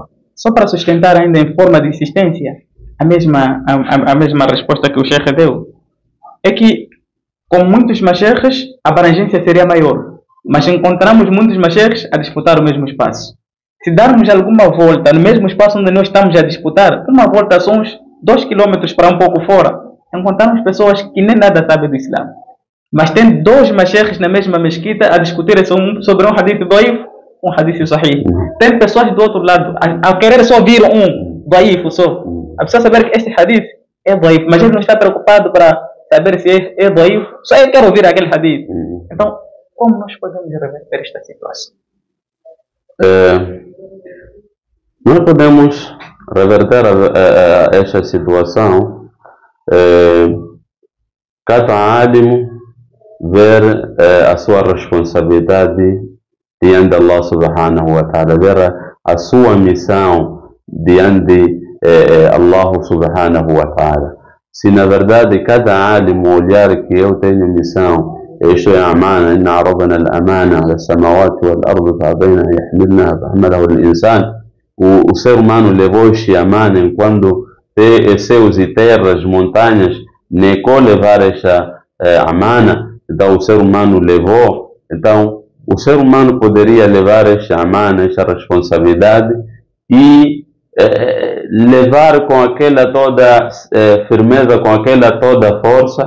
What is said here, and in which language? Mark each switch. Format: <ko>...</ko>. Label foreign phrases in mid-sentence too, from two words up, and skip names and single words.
<pt>Só para sustentar ainda em forma de insistência a mesma resposta que o Sheikh deu, é que com muitos masheikhs a abrangência seria maior, mas encontramos muitos masheikhs a disputar o mesmo espaço. Se darmos alguma volta no mesmo espaço onde nós estamos a disputar, uma volta são uns 2 km para um pouco fora, encontramos pessoas que nem nada sabem do Islã. Mas tem 2 masheikhs na mesma mesquita a discutir sobre um</pt> <ar>حديث ضعيف,</ar> <pt>um</pt> <ar>حديث صحيح.</ar> <pt>Tem pessoas do outro lado a querer só ouvir um daif só. A pessoa saber que este hadith é daif, mas ele não está preocupado para saber se é daif, só ele quer ouvir aquele hadith. Então, como nós podemos reverter esta situação? Nós podemos reverter esta situação cada álimo ver a sua responsabilidade diante de</pt> <ar>الله سبحانه وتعالى,</ar> <pt>ver a sua missão diante de</pt> <ar>الله سبحانه وتعالى.</ar> <pt>Se na verdade cada álimo olhar que eu tenho missão, isto é amana,</pt> <ar>إنا عرضنا الأمانة على السماوات والأرض فأبين أن يحملنها فحملها الإنسان.</ar> <pt>O ser humano levou este amana enquanto céus e terras, montanhas, negou levar esta amana. Então o ser humano levou. Então o ser humano poderia levar esta amana, esta responsabilidade e levar com aquela toda firmeza, com aquela toda força.</pt>